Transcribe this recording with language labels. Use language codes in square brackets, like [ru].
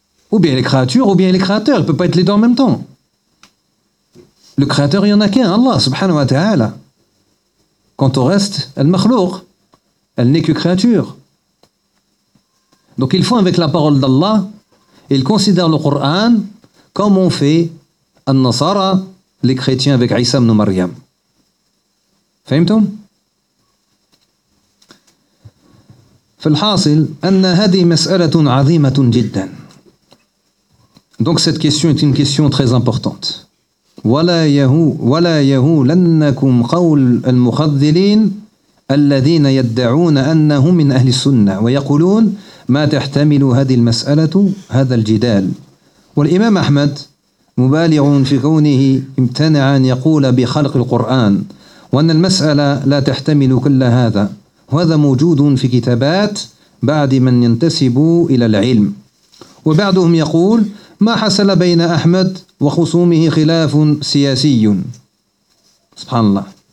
[fr] ou bien les créatures ou bien les créateurs il ne peut pas être les deux en même temps le créateur il n'y en a qu'un Allah subhanahu wa ta'ala quant au reste elle مخلوق elle n'est que créature donc ils font avec la parole d'Allah et ils considèrent le Coran comme on fait al-Nasara les chrétiens avec Isa ibn Maryam [ar] فهمتم فالحاصل أن هذه مسألة عظيمة جدا. [fr] Donc cette question est une question très importante. [ar] ولا يهولنكم قول المخذلين الذين يدعون أنهم من أهل السنة ويقولون ما تحتمل هذه المسألة هذا الجدال. والإمام أحمد مبالغ في كونه امتنع أن يقول بخلق القرآن وأن المسألة لا تحتمل كل هذا. وهذا موجود في كتابات بعض من ينتسب إلى العلم وبعضهم يقول ما حصل بين أحمد وخصومه خلاف سياسي سبحان الله